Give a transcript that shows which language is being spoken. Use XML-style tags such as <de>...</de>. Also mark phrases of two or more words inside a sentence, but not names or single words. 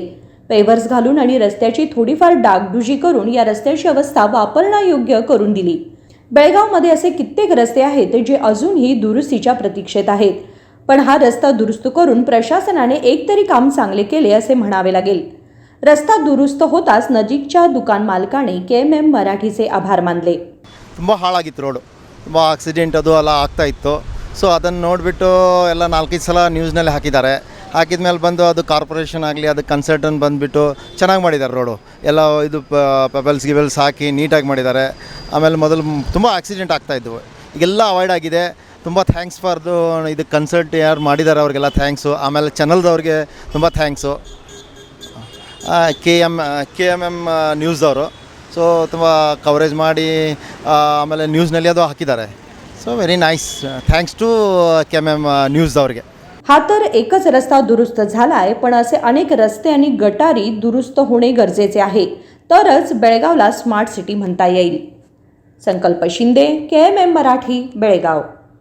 <mr>पेवर्स घालून आणि रस्त्याची थोडीफार डागडुजी करून या रस्त्याची अवस्था वापरण्यायोग्य करून दिली। बेळगावमध्ये असे कित्येक रस्ते आहेत जे अजूनही दुरुस्तीच्या प्रतीक्षेत आहेत, पण हा रस्ता दुरुस्त करून प्रशासनाने एकतरी काम चांगले केले असे म्हणावे लागेल। रस्ता दुरुस्त होताच नजीकच्या दुकान मालकाने KMM मराठीचे आभार मानले।</mr> <kn>ತುಂಬ ಹಾಳಾಗಿತ್ತು ರೋಡು, ತುಂಬ ಆಕ್ಸಿಡೆಂಟ್ ಅದು ಎಲ್ಲ ಆಗ್ತಾ ಇತ್ತು। ಸೊ ಅದನ್ನು ನೋಡಿಬಿಟ್ಟು ಎಲ್ಲ 4-5 ಸಲ ನ್ಯೂಸ್ನಲ್ಲಿ ಹಾಕಿದ್ದಾರೆ। ಹಾಕಿದ ಮೇಲೆ ಬಂದು ಅದು ಕಾರ್ಪೊರೇಷನ್ ಆಗಲಿ ಅದು ಕನ್ಸಲ್ಟೆಂಟ್ ಬಂದುಬಿಟ್ಟು ಚೆನ್ನಾಗಿ ಮಾಡಿದ್ದಾರೆ ರೋಡು ಎಲ್ಲ ಇದು ಪೆಬಲ್ಸ್ ಹಾಕಿ ನೀಟಾಗಿ ಮಾಡಿದ್ದಾರೆ। ಆಮೇಲೆ ಮೊದಲು ತುಂಬ ಆಕ್ಸಿಡೆಂಟ್ ಆಗ್ತಾಯಿದ್ವು, ಈಗೆಲ್ಲ ಅವಾಯ್ಡ್ ಆಗಿದೆ। ತುಂಬ</kn> <en>thanks for the</en> <kn>ಇದು ಕನ್ಸಲ್ಟ್ ಯಾರು ಮಾಡಿದ್ದಾರೆ ಅವ್ರಿಗೆಲ್ಲ ಥ್ಯಾಂಕ್ಸು। ಆಮೇಲೆ ಚಾನಲ್ದವ್ರಿಗೆ ತುಂಬ ಥ್ಯಾಂಕ್ಸು, KMM ನ್ಯೂಸ್ದವರು ಸೊ ತುಂಬ ಕವರೇಜ್ ಮಾಡಿ ಆಮೇಲೆ ನ್ಯೂಸ್ನಲ್ಲಿ ಅದು ಹಾಕಿದ್ದಾರೆ।</kn> <en>so very nice, thanks to KMM न्यूजदवरगे।</en> <mr>हा तर एकच रस्ता दुरुस्त झालाय, पण असे अनेक रस्ते आणि गटारी दुरुस्त होणे गरजेचे आहे, तरच बेळगावला स्मार्ट सिटी म्हणता येईल। संकल्प शिंदे, KMM मराठी, बेळगाव।</mr>